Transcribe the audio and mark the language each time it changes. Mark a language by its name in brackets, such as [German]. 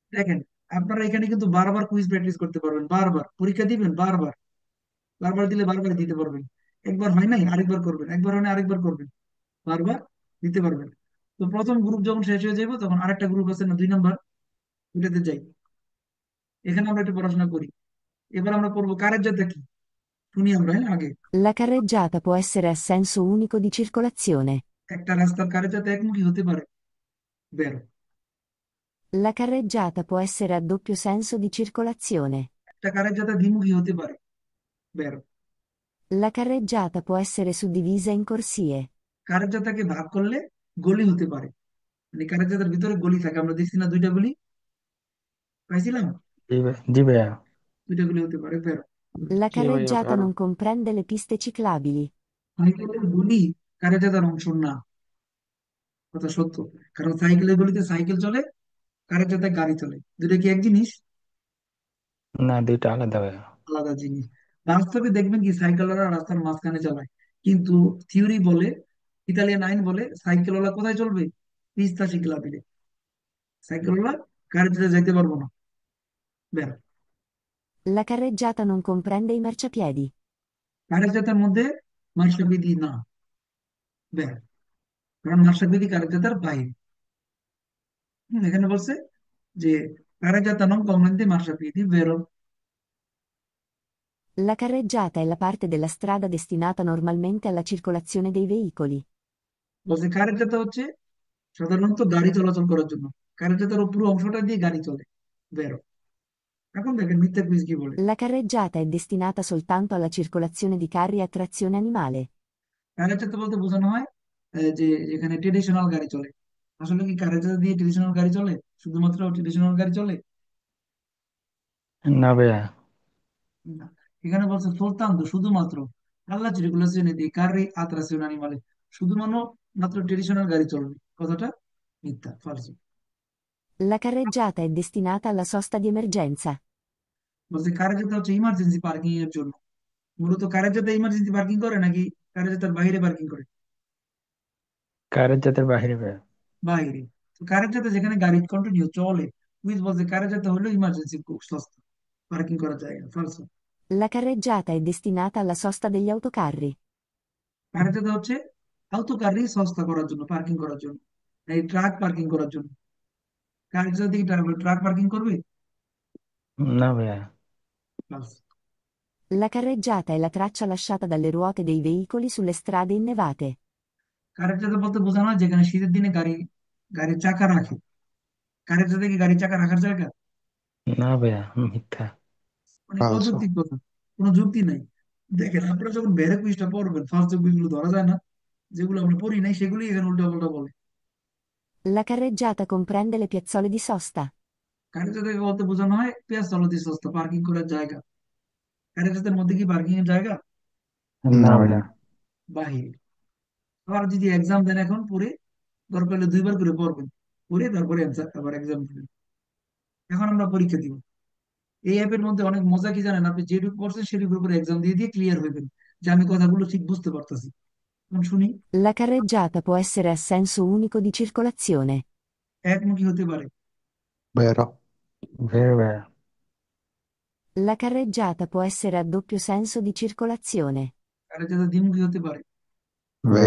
[Bangla] দেখেন, আপনারা এখানে কিন্তু বারবার কুইজ প্র্যাকটিস করতে পারবেন, বারবার পরীক্ষা দিবেন, বারবার বারবার দিলে বারবার দিতে পারবেন। একবার হয় নাই আরেকবার করবেন, একবার হয় না আরেকবার করবেন, বারবার দিতে পারবেন। তো প্রথম গ্রুপ যখন শেষ হয়ে যাবে, তখন আরেকটা গ্রুপ আছে না, 2 নম্বর, ওইটাতে যাই। এখানে আমরা একটু পড়াশোনা করি। এবার আমরা পড়বো কারের জাতটা কি, শুনি আমরা, হ্যাঁ আগে। [Italian] La carreggiata può essere a senso unico di circolazione. [Bangla] একটা রাস্তার কারের জাত একমুখী হতে পারে, বের। [Italian] La carreggiata può essere a doppio senso di circolazione. [Bangla] একটা কারের জাত দ্বিমুখী হতে পারে, বের। [Italian] La carreggiata può essere suddivisa in corsie. [Bangla] কারের জাতটাকে ভাগ করলে গলি হতে পারে, মানে কারের জাতের ভিতরে গলি থাকে, আমরা দেখছি না 2টা গলি পাইছিলাম, জি ভাই, জি ভাইয়া। 2টা গলি হতে পারে, বের। [Italian] La [Bangla] জি ভাইয়া, [Italian] carreggiata [Bangla] ভালো। [Italian] non comprende le piste ciclabili. [Bangla] সাইকেলের গলি কারের জাতার অংশ না, কথা সত্য। কারণ সাইকেলের গলিতে সাইকেল চলে, কারের জাতায় গাড়ি চলে, দুটো কি এক জিনিস? না, দুইটা আলাদা ভাইয়া। আলাদা জিনিস। বাস্তবে দেখবেন কি সাইকেলওয়ালা রাস্তার মাঝখানে চালায়, কিন্তু থিওরি বলে, ইতালিয়ান আইন বলে সাইকেলওয়ালা কোথায় চলবে? পিস্তা শিখলাবিলে। সাইকেলওয়ালা কারের জাতায় যাইতে পারবো না, বের। [Italian] La carreggiata non comprende i marciapiedi. [Bangla] কারের জাতার মধ্যে মার্শাবিধি না, বের। কারণ মার্শাবিধি কারের জাতার বাইরে। এখানে বলছে যে কারের জাতা [Italian] non comprende marciapiedi, vero? La carreggiata è la parte della strada destinata normalmente alla circolazione dei veicoli. [Bangla] বলছে কারের জাতা হচ্ছে সাধারণত গাড়ি চলাচল করার জন্য, কারের জাতার পুরো অংশটা দিয়ে গাড়ি চলে, বেরো। এখন দেখেন মিথ্যা কুইজ কি বলে। [Italian] La carreggiata è destinata soltanto alla circolazione di carri a trazione animale. [Bangla] কারের জাতা বলতে বোঝানো হয় যে যেখানে ট্রেডিশনাল গাড়ি চলে। আসলে কি কারের জাতা দিয়ে ট্রেডিশনাল গাড়ি চলে? শুধুমাত্র ট্রেডিশনাল গাড়ি চলে না ভাইয়া। না। এখানে বলছে soltanto, শুধুমাত্র, [Italian] alla circolazione dei carri a trazione animale, [Bangla] শুধুমাত্র মাত্র ট্রেডিশনাল গাড়ি চলবে, কথাটা মিথ্যা, ফালসু। [Italian] La carreggiata è destinata alla sosta di emergenza. [Bangla] বলছে কারের জাতা হচ্ছে ইমার্জেন্সি পার্কিং এর জন্য। মূলত কারের জাতা ইমার্জেন্সি পার্কিং করে নাকি কারের জাতার বাইরে পার্কিং করে? কারের জাতের বাহিরে ভাইয়া। বাইরে। তো কারের জাতা যেখানে গাড়ি কন্টিনিউ চলে, পুলিশ বলছে কারের জাতা হলো ইমার্জেন্সি সস্তা পার্কিং করার জায়গা, ফালসু। [Italian] La carreggiata è destinata alla sosta degli autocarri. [Bangla] কারের জাতা হচ্ছে আউতো গাড়ি সস্তা করার জন্য, পার্কিং করার জন্য, এই ট্রাক পার্কিং করার জন্য। কারের জাতা দিকে ট্রাক পার্কিং করবে? না ভাইয়া। ফালসু। [Italian] La carreggiata è la traccia lasciata dalle ruote dei veicoli sulle strade innevate. [Bangla] কারের জাতা বলতে বোঝানো হয় যেখানে শীতের দিনে গাড়ির চাকা রাখে। কারের জাতা কি গাড়ির চাকা রাখার জায়গা? না ভাইয়া, মিথ্যা। অনেক ফালসু। অযৌক্তিক কথা, কোনো যুক্তি নাই। দেখেন আপনারা যখন বেড়ে কুইজটা পড়বেন, ফার্স্ট কুইজগুলো ধরা যায় না, যেগুলো আমরা পড়ি নাই সেগুলি এখানে উল্টা পাল্টা বলে। [Italian] La carreggiata comprende le piazzole di sosta. [Bangla] কারের জায়গা বলতে বোঝানো হয় পেঁয়াজ তলতি সস্তা, পার্কিং করার জায়গা। কারের জাতের মধ্যে কি পার্কিং এর জায়গা? না না ভাই। ভাইয়া। বাহির। আবার যদি এক্সাম দেন এখন পড়ে, দরকার হলে 2বার করে পড়বেন, পড়ে তারপরে অ্যান্সার আবার এক্সাম দিবেন। এখন আমরা পরীক্ষা দিব। এই অ্যাপের মধ্যে অনেক মজা কি জানেন, আপনি যেটুকু পড়ছেন সেটুকুর উপরে এক্সাম দিয়ে দিয়ে ক্লিয়ার হইবেন, যে আমি কথাগুলো ঠিক বুঝতে পারতেছি। এখন শুনি। [Italian] La carreggiata può essere a senso unico di circolazione. [Bangla] একমুখী হতে পারে, বেরো। ভেরি ভাইয়া। [Italian] La carreggiata può essere a doppio senso di circolazione. [Bangla] কারের জায়গা দ্বিমুখী হতে পারে, বেরো।